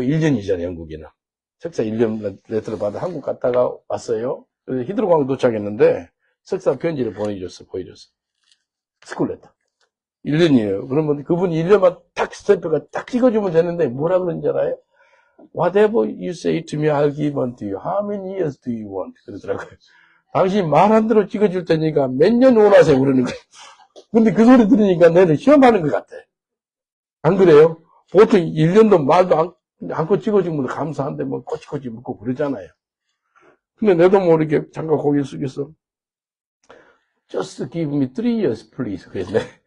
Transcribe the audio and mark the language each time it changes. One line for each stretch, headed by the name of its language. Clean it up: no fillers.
Korean: 1년이잖아요, 영국에는. 석사 1년 레터를 받아 한국 갔다가 왔어요. 그래서 히드로공항에 도착했는데, 석사 편지를 보여줬어. 스쿨레터. 1년이에요. 그러면 그분이 1년만 딱 스탬프가 딱 찍어주면 되는데, 뭐라 그런지 알아요?
English: Whatever you say to me, I'll give unto you. How many years do you want?
Korean: 그러더라고요. 당신 말 한 대로 찍어줄 테니까 몇 년 원하세요? 그러는 거예요. 근데 그 소리 들으니까 내는 시험하는 것 같아. 안 그래요? 보통 1년도 말도 않고 찍어주면 감사한데 뭐 꼬치꼬치 묻고 그러잖아요. 근데 내도 모르게 잠깐 고개 숙여서
English: Just give me 3 years, please.
Korean: 그랬네.